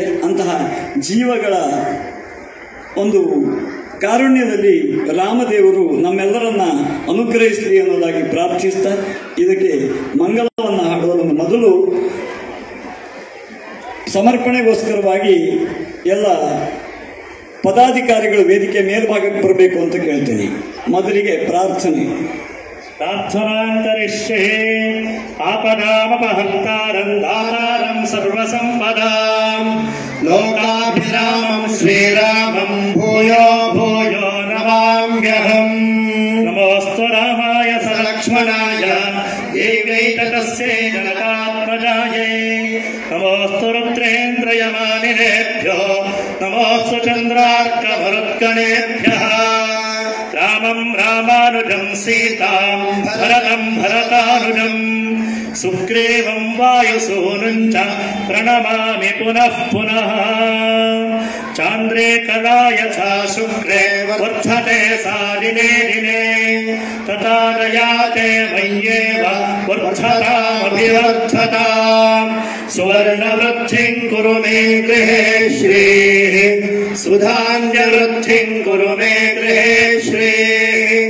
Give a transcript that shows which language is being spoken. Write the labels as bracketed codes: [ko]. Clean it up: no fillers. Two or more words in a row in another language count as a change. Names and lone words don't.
[kn] ಅಂತಹ ಜೀವಗಳ ಒಂದು ಕಾರುಣ್ಯದಲ್ಲಿ ರಾಮದೇವರು ನಮ್ಮೆಲ್ಲರನ್ನ ಅನುಗ್ರಹಿಸಲಿ ಅನ್ನೋದಾಗಿ ಪ್ರಾರ್ಥಿಸ್ತಾ ಇದಕ್ಕೆ ಮಂಗಲವನ್ನು ಹಾಡುವ ಮೊದಲು ಸಮರ್ಪಣೆಗೋಸ್ಕರವಾಗಿ ಎಲ್ಲ ಪದಾಧಿಕಾರಿಗಳು ವೇದಿಕೆ ಮೇಲ್ಭಾಗಕ್ಕೆ ಬರಬೇಕು ಅಂತ ಕೇಳ್ತೀನಿ. ಮೊದಲಿಗೆ ಪ್ರಾರ್ಥನೆ. [sa] ಪ್ರಾರ್ಥನಾಂತರಿಷ್ಯೇ ಆಪದಾಮಪಹರ್ತಾರಂ ದಾತಾರಂ ಸರ್ವಸಂಪದಾಂ ಲೋಕಾಭಿರಾಮಂ ಶ್ರೀರಾಮಂ ಭೂಯೋ ಭೂಯೋ ನಮಾಮ್ಯಹಂ. ನಮೋಸ್ತು ರಾಮಾಯ ಸಲಕ್ಷ್ಮಣಾಯ ದೇವೈತಕಸ್ಯೈ ಜನಕಾತ್ಮಜಾಯೈ. ನಮೋಸ್ತು ರುದ್ರೇಂದ್ರಯಮಾನಿನೇಭ್ಯೋ ನಮೋಸ್ತು ಚಂದ್ರಾರ್ಕಮರುತ್ಗಣೇಭ್ಯಃ. ರಾಮಂ ರಾಮಾನುಜಂ ಸೀತಾಂ ಭರತಂ ಭರತಾನುಜಂ ಸುಗ್ರೀವಂ ವಾಯುಸೂನುಂಚ ಪ್ರಣಮಾಮಿ ಪುನಃ ಪುನಃ. ಚಾಂದ್ರೇ ಕಲಾ ಯಥಾ ಶುಕ್ರೇ ವರ್ಧತೆ ಸಾ ದಿನೇ ದಿನೇ ತಥಾ ದಯಾತೆ ಮಯ್ಯೇವ ವರ್ಧತಾಮಭಿವರ್ಧತಾಂ. ಸುವರ್ಣವೃದ್ಧಿಂ ಕುರು ಮೇ ಗೃಹೇ ಶ್ರೀಃ ಸುಧಾನ್ಯವೃದ್ಧಿಂ ಕುರು ಮೇ ಗೃಹೇ ಶ್ರೀಃ.